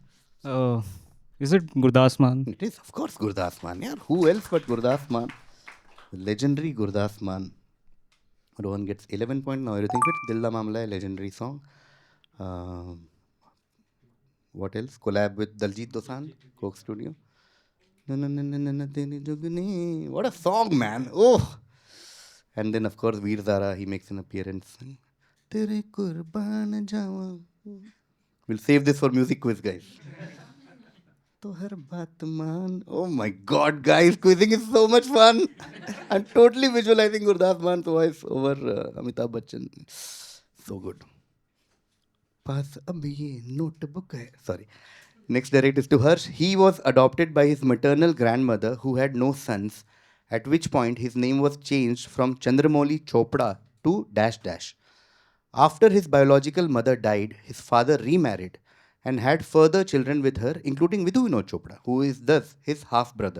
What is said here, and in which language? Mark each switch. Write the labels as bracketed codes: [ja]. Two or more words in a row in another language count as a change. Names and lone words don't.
[en] Is it Gurdas Man? It is, of course, Gurdas Man. Yeah, who else but Gurdas Man? The legendary Gurdas Man. Rohan gets 11 points now. Everything fits. Dil Da Mamla, a legendary song. What else? Collab with Daljit Dosanjh, Coke Studio. [pa] ਨਾ ਨਾ ਨਾ ਨਾ ਨਾ ਨਾ ਤੇਰੀ ਜੁਗਨੀ. [en] What a song, man! Oh, and then of course Veer Zara. He makes an appearance. [hi] तेरे कुर्बान जावाँ. [en] We'll save this for music quiz, guys. [hi] तो हर बात मान. [en] Oh my God, guys! Quizzing is so much fun. I'm totally visualizing Gurdas Man's voice over Amitabh Bachchan. So good. [hi] पास अब ये notebook है. [en] Sorry. Next direct is to Harsh. He was adopted by his maternal grandmother who had no sons, at which point his name was changed from Chandramouli Chopra to dash dash. After his biological mother died, his father remarried and had further children with her, including Vidhu Vinod Chopra, who is thus his half-brother.